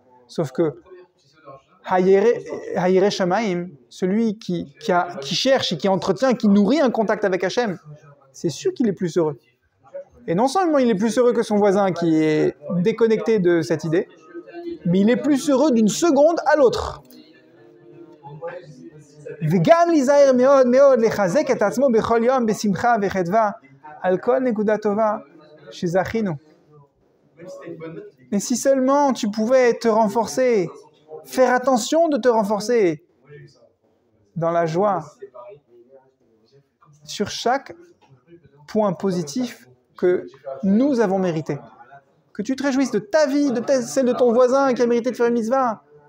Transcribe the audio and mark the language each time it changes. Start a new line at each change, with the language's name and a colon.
French: Sauf que Hayere Shamaim, celui qui cherche et qui entretient, qui nourrit un contact avec Hachem, c'est sûr qu'il est plus heureux. Et non seulement il est plus heureux que son voisin qui est déconnecté de cette idée, mais il est plus heureux d'une seconde à l'autre.
Hebrew: וגם להיזהר מאוד מאוד לחזק את עצמו בכל יום בשמחה וחדווה על כל נקודה טובה שזכינו.
French: Mais si seulement tu pouvais te renforcer, faire attention de te renforcer dans la joie sur chaque point positif que nous avons mérité. Que tu te réjouisses de ta vie, de celle de ton voisin qui a mérité de faire une mitzvah.